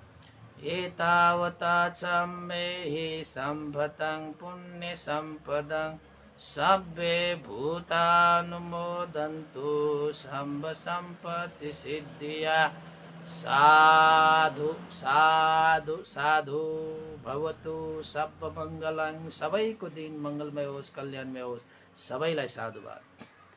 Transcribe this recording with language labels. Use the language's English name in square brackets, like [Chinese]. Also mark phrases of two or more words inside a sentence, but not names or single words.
[Pali] एतावता सम्मेहि सम्पतं पुण्य सम्पदं सब्बे भूतानुमोदन्तु सर्व सम्पत्ति सिद्धिया। साधु साधु साधु भवतु सब मङ्गलं। [Nepali] सबैको दिन मङ्गलमय होस्, कल्याणमय होस्। सबैलाई साधुवाद।